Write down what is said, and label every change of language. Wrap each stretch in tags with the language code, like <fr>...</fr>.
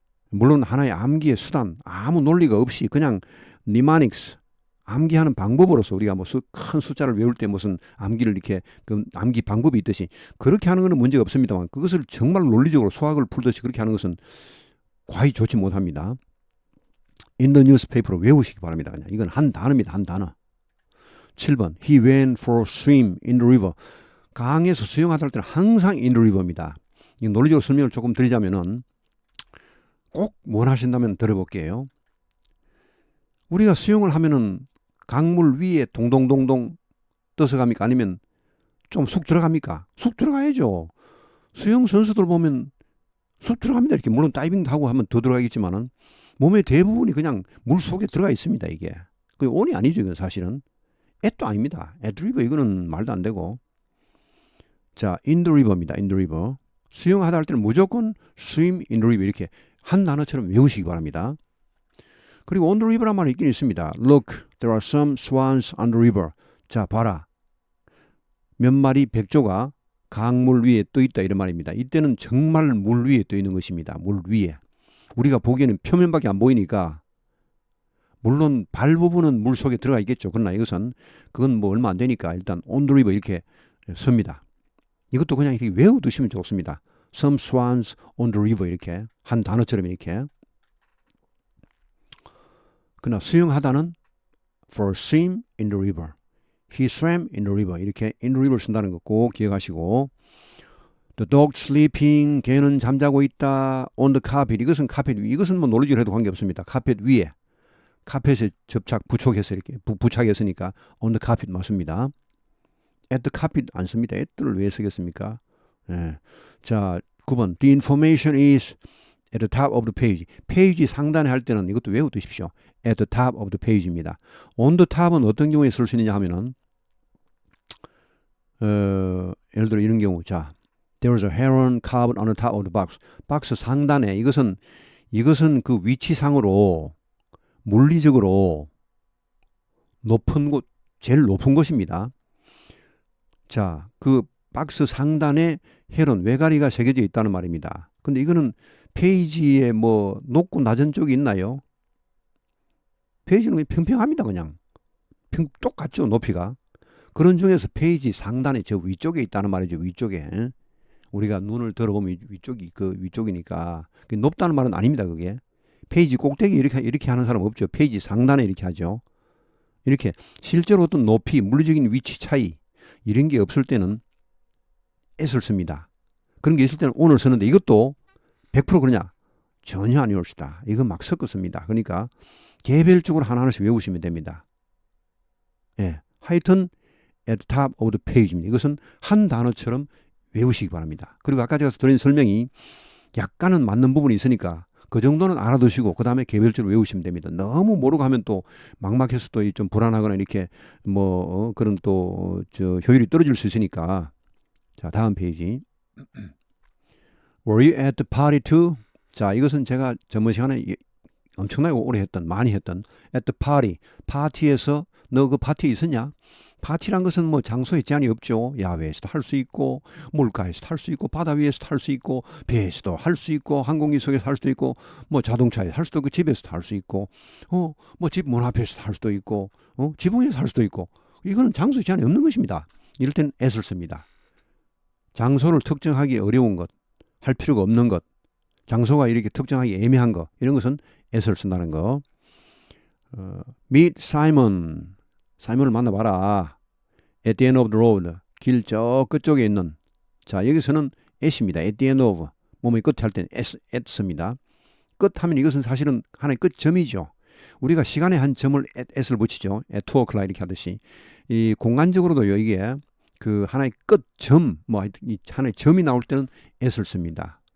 <ko>물론 하나의 암기의 수단 아무 논리가 없이 그냥 mnemonics 암기하는 방법으로서 우리가 뭐 큰 숫자를 외울 때 무슨 암기를 이렇게 그 암기 방법이 있듯이 그렇게 하는 것은 문제가 없습니다만 그것을 정말 논리적으로 수학을 풀듯이 그렇게 하는 것은 과히 좋지 못합니다.</ko> <en>In the newspaper</en> <ko>로 외우시기 바랍니다. 그냥 이건 한 단어입니다. 한 단어.</ko> <en>7번 He went for a swim in the river.</en> <ko>강에서 수영하다 할 때는 항상 in the river입니다. 이 논리적으로 설명을 조금 드리자면은 꼭 원하신다면 들어볼게요. 우리가 수영을 하면은 강물 위에 동동동동 떠서 갑니까? 아니면 좀 쑥 들어갑니까? 쑥 들어가야죠. 수영 선수들 보면 쑥 들어갑니다. 이렇게 물론 다이빙도 하고 하면 더 들어가겠지만은 몸의 대부분이 그냥 물 속에 들어가 있습니다. 이게 그 온이 아니죠. 이건 사실은 at도 아닙니다.</ko> <en>at river</en> <ko>이거는 말도 안 되고.</ko> <en>자, in the river입니다. in the river.</en> <ko>수영하다 할 때는 무조건</ko> <en>swim in the river</en> <ko>이렇게 한 단어처럼 외우시기 바랍니다. 그리고</ko> <en>on the river</en> <ko>란 말이 있긴 있습니다.</ko> <en>Look, there are some swans on the river.</en> <ko>자, 봐라. 몇 마리 백조가 강물 위에 떠 있다 이런 말입니다. 이때는 정말 물 위에 떠 있는 것입니다. 물 위에. 우리가 보기에는 표면밖에 안 보이니까 물론 발 부분은 물 속에 들어가 있겠죠. 그러나 이것은 그건 뭐 얼마 안 되니까 일단</ko> <en>on the river</en> <ko>이렇게 섭니다. 이것도 그냥 이렇게 외워두시면 좋습니다.</ko> <en>Some swans on the river</en> <ko>이렇게 한 단어처럼 이렇게. 그러나 수영하다는</ko> <en>for a swim in the river. He swam in the river.</en> <ko>이렇게</ko> <en>in the river</en> <ko>쓴다는 거 꼭 기억하시고.</ko> <en>The dog sleeping.</en> <ko>개는 잠자고 있다.</ko> <en>On the carpet.</en> <ko>이것은 카펫 위. 이것은 뭐 논리적으로 해도 관계없습니다. 카펫 위에. 카펫에 부착해서 이렇게 부착했으니까</ko> <en>on the carpet</en> <ko>맞습니다.</ko> <en>at the carpet</en> <ko>안 씁니다. at를 왜 쓰겠습니까? 네. 자, 9번.</ko> <en>The information is at the top of the page.</en> <ko>페이지 상단에 할 때는 이것도 외워두십시오.</ko> <en>at the top of the page입니다.</en> <ko>on the top은 어떤 경우에 쓸 수 있느냐 하면은 예를 들어 이런 경우.</ko> <en>자, there was a heron carved on the top of the box.</en> <ko>박스 상단에 이것은 그 위치상으로 물리적으로 높은 곳, 제일 높은 곳입니다. 자, 그 박스 상단에 헤론, 외가리가 새겨져 있다는 말입니다. 근데 이거는 페이지에 뭐 높고 낮은 쪽이 있나요? 페이지는 평평합니다. 그냥. 똑같죠, 높이가. 그런 중에서 페이지 상단에 저 위쪽에 있다는 말이죠. 위쪽에. 우리가 눈을 들어보면 위쪽이니까. 높다는 말은 아닙니다. 그게. 페이지 꼭대기 이렇게 하는 사람 없죠. 페이지 상단에 이렇게 하죠. 이렇게 실제로 어떤 높이, 물리적인 위치 차이 이런 게 없을 때는 at을 씁니다. 그런 게 있을 때는 on을 쓰는데 이것도 100% 그러냐? 전혀 아니올시다. 이거 막 섞어 씁니다. 그러니까 개별적으로 하나하나씩 외우시면 됩니다. 예, 하여튼</ko> <en>at the top of the page</en> <ko>입니다. 이것은 한 단어처럼 외우시기 바랍니다. 그리고 아까 제가 드린 설명이 약간은 맞는 부분이 있으니까 그 정도는 알아두시고 그 다음에 개별적으로 외우시면 됩니다. 너무 모르고 하면 또 막막해서 또 좀 불안하거나 이렇게 뭐 그런 또 효율이 떨어질 수 있으니까. 자, 다음 페이지.</ko> <en>Were you at the party too?</en> <ko>자, 이것은 제가 저번 시간에 엄청나게 오래 많이 했던</ko> <en>at the party.</en> <ko>파티에서 너 그 파티에 있었냐? 파티란 것은 뭐 장소에 제한이 없죠. 야외에서도 할 수 있고 물가에서도 할 수 있고 바다 위에서도 할 수 있고 배에서도 할 수 있고 항공기 속에서 할 수도 있고 뭐 자동차에 할 수도 있고 집에서도 할 수 있고 뭐 집 문 앞에서도 할 수도 있고 지붕에서 할 수도 있고 이거는 장소에 제한이 없는 것입니다. 이럴 때는 at을 씁니다. 장소를 특정하기 어려운 것, 할 필요가 없는 것, 장소가 이렇게 특정하기 애매한 것 이런 것은 at을 쓴다는 거.</ko> <en>Meet Simon.</en> <ko>사이먼을 만나봐라.</ko> <en>At the end of the road.</en> <ko>길 저 끝쪽에 있는 자, 여기서는 at입니다.</ko> <en>at the end of.</en> <ko>뭐뭐 끝에 할 때는 at 씁니다. 끝하면 이것은 사실은 하나의 끝점이죠. 우리가 시간에 한 점을 at을 붙이죠.</ko> <en>at 2 o'clock</en> <ko>이렇게 하듯이. 이 공간적으로도 이게 그 하나의 끝점, 뭐 이 하나의 점이 나올 때는 at을 씁니다.</ko>